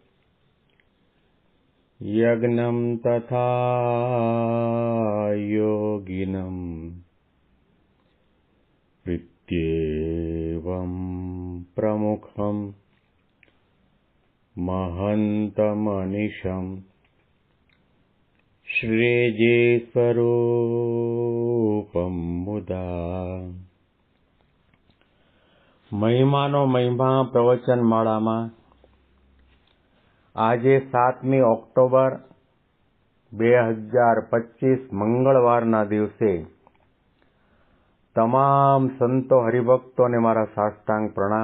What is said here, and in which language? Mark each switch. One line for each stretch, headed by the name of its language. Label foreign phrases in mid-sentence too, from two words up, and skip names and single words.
Sanskrit: यज्ञं तथा योगिनं प्रत्येवं प्रमुखं महन्तमनिशं श्रीजीस्वरूपं मुदा।
Gujarati: મહિમાનો મહિમા પ્રવચન માળામાં આજે 7મી ઓક્ટોબર 2025 મંગળવારના દિવસે તમામ સંતો હરિભક્તોને મારા સાષ્ટાંગ પ્રણામ.